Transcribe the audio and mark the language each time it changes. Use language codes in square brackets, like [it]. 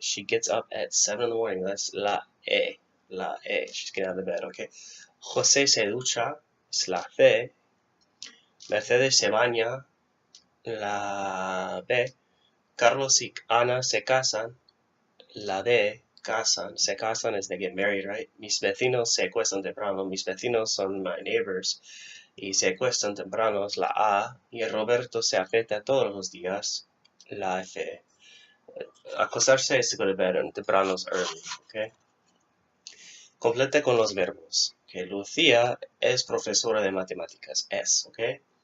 [en] She gets up at 7 in the morning. That's la E. She's getting out of bed, okay? [es] José se ducha, es la C. Mercedes se baña, la B. Carlos y Ana se casan, la D. Se casan [en] is they get married, right? [es] Mis vecinos se acuestan temprano. Mis vecinos son [en] my neighbors. [es] Y se acuestan temprano es la A. Y Roberto se afeita todos los días, la F. [en] Acostarse is to go to bed, and temprano is early, okay? [es] Complete con los verbos. Okay, Lucía es profesora de matemáticas, okay?